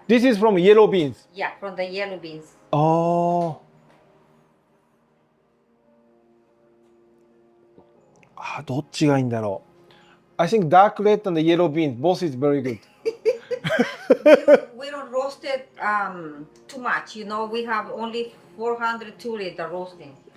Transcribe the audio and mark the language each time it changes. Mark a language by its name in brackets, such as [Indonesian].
[English] This is from yellow beans. yeah, from the yellow beans. [Japanese] ああ、どっちがいいんだろう。 [English] I think dark red and yellow beans both is very good. We don't roast it too much. You know, we have only 400 turi the roasting.